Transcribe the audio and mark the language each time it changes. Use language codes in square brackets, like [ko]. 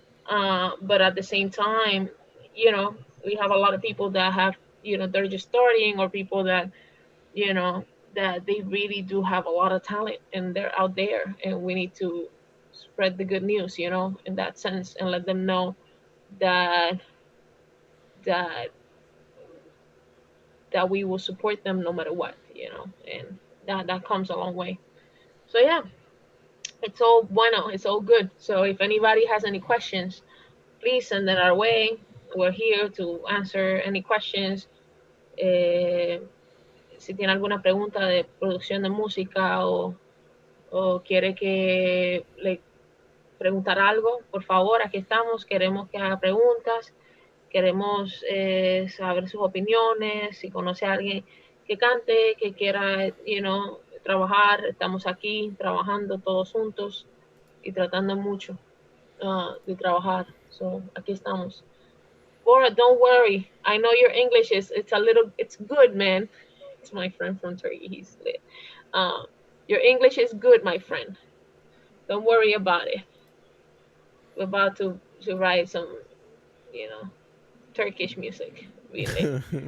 [en] But at the same time, we have a lot of people that have, they're just starting, or people that you know that they really do have a lot of talent and they're out there, and we need to spread the good news, in that sense, and let them know that that that we will support them no matter what, and that comes a long way. So yeah, it's all bueno, it's all good. So if anybody has any questions, please send them our way. We're here to answer any questions. [es] Eh, si tiene alguna pregunta de producción de música, o quiere que le preguntar algo, por favor, aquí estamos. Queremos que haga preguntas, queremos saber sus opiniones. Si conoce a alguien que cante, que quiera, trabajar, estamos aquí trabajando todos juntos y tratando mucho de trabajar. [en] So, [es] aquí estamos. [en] Bora, don't worry. I know your English it's a little, it's good, man. It's my friend from Turkey. He's lit. Uh, your English is good, my friend. Don't worry about it. We're about to write some, you know, Turkish music, really.